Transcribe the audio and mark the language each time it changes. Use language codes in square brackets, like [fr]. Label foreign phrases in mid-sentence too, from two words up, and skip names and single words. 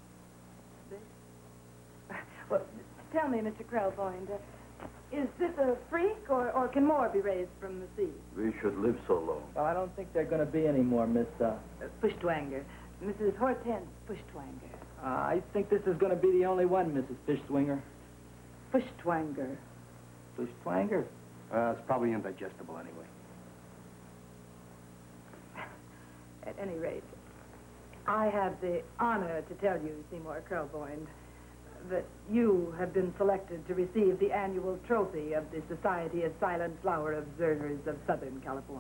[en] Well, tell me, Mr. Krelboyne, is this a freak, or can more be raised from the sea? We should live so long. Well, I don't think there are going to be any more, Miss, Pushtwanger. Mrs. Hortense Pushtwanger. I think this is going to be the only one, Mrs. Fishswinger. Pushtwanger. Pushtwanger? It's probably indigestible anyway. At any rate, I have the honor to tell you, Seymour Krelboyne, that you have been selected to receive the annual trophy of the Society of Silent Flower Observers of Southern California.